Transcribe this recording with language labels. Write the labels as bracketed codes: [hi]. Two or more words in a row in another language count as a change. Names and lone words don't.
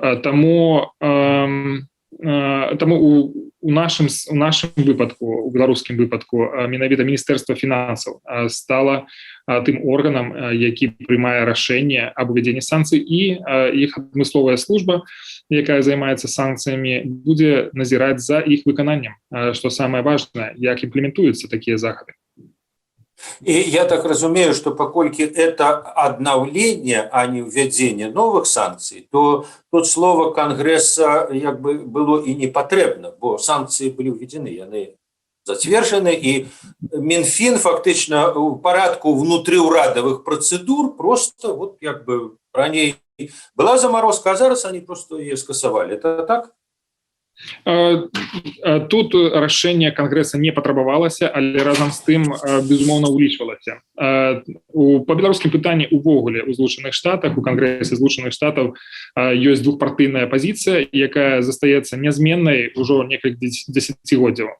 [be] Таму у нашым выпадку, у беларускім выпадку, менавіта Міністэрства фінансаў стала тым органам, які прымае рашэнне аб увядзенні санкцый, і іх адмысловая служба, якая займаецца санкцыямі, будзе назіраць за іх выкананнем, што самае важнае, як імплементуюцца такія захады. [ru] И я так разумею, что покольки это обновление, а не введение новых санкций, то тут слово Конгресса как бы было и не потребно, бо санкции были введены, они затвержены, и Минфин фактично в порядку внутриурадовых процедур просто вот как бы ранее была заморозка, а зараз они просто ее скасовали. Это так? [be] Тут рашэнне Конгресса не патрабавалася, але разам з тым, безумоўна, улічвалася. Па беларускім пытанні увогуле ў Злучаных Штатах, у Конгрессе Злучаных Штатаў ёсць двухпартыйная пазіцыя, якая застаецца нязменнай ужо некалькі дзесяцігоддзяў.